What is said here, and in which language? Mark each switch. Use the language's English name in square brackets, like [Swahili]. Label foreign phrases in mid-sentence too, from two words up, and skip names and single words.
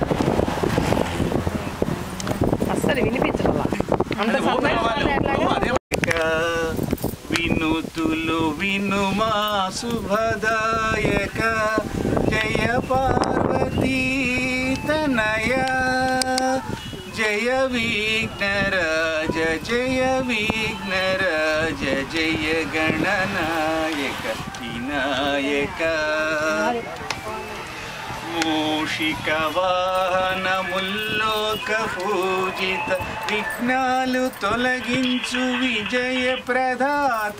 [Telugu] అస్సలు వినిపించడం అంత [Sanskrit] शुभदायक जय पार्वती तनया जय विघ्नराज जय विघ्नराज जय गणनायक विनायक [Telugu] మూషిక వాహన ముల్లోక పూజిత విఘ్నాలు తొలగించు విజయ ప్రదాత